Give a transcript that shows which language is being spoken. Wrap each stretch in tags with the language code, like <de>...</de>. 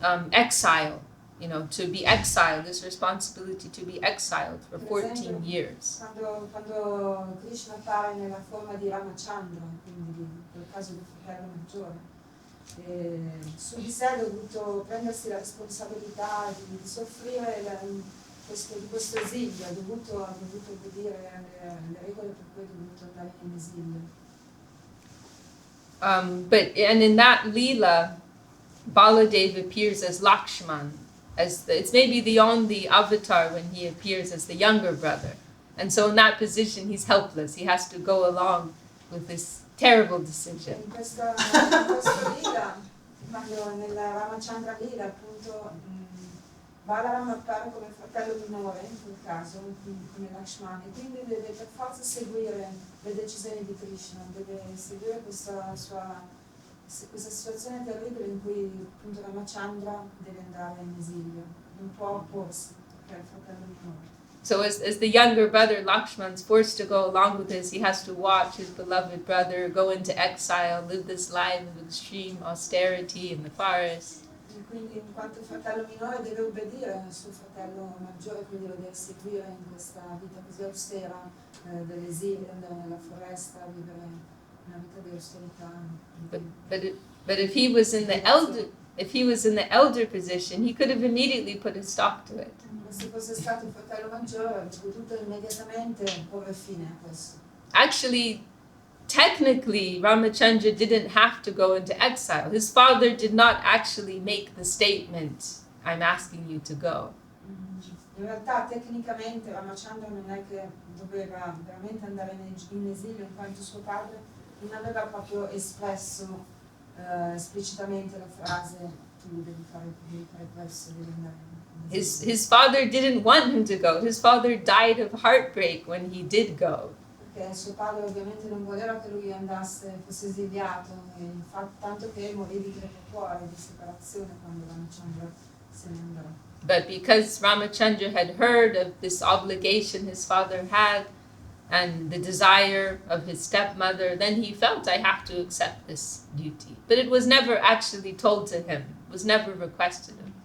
<en>Exile, you know, to be exiled, this responsibility to be exiled for 14 years.</en> <it>Quando Krishna appare nella forma di Ramachandra, quindi nel caso del fratello maggiore, su di sé ha dovuto prendersi la responsabilità di soffrire questo esilio, ha dovuto obbedire alle regole per cui è dovuto andare in esilio.</it> <en>And in that Leela, Baladeva appears as Lakshman, it's maybe the only avatar when he appears as the younger brother. And so in that position he's helpless, he has to go along with this terrible decision.</en> <it>In questo Leela, quando nella Ramachandra Leela appunto Balaram appare come fratello minore in quel caso, come Lakshman, e quindi deve per forza seguire le decisioni di Krishna, deve seguire questa situazione terribile in cui appunto Ramachandra deve andare in esilio, non può opporsi perché è il fratello minore.</it> <en>So as the younger brother, Lakshman's forced to go along with this. He has to watch his beloved brother go into exile, live this life of extreme austerity in the forest.</en> <it>E quindi in quanto fratello minore deve obbedire al suo fratello maggiore, quindi lo deve seguire in questa vita così austera dell'esilio, andare nella foresta, vivere una vita di austerità.</it> <en>But if he was in the elder position, he could have immediately put a stop to it.</en> <it>Se fosse stato il fratello maggiore, avrebbe potuto immediatamente porre fine a questo.</it> <en>Actually, technically, Ramachandra didn't have to go into exile. His father did not actually make the statement, "I'm asking you to go."</en> <it>In realtà, tecnicamente, Ramachandra non è che doveva veramente andare in esilio, in quanto suo padre non aveva proprio espresso esplicitamente la frase "tu devi fare questo, devi andare in esilio".</it> <en>His father didn't want him to go. His father died of heartbreak when he did go.</en> <it>Perché suo padre ovviamente non voleva che lui fosse esiliato, e infatti tanto che morì di crepacuore, di separazione quando Ramachandra se ne andò.</it> <en>But because Ramachandra had heard of this obligation his father had and the desire of his stepmother, then he felt, I have to accept this duty. But it was never actually told to him, it was never requested of him.</en>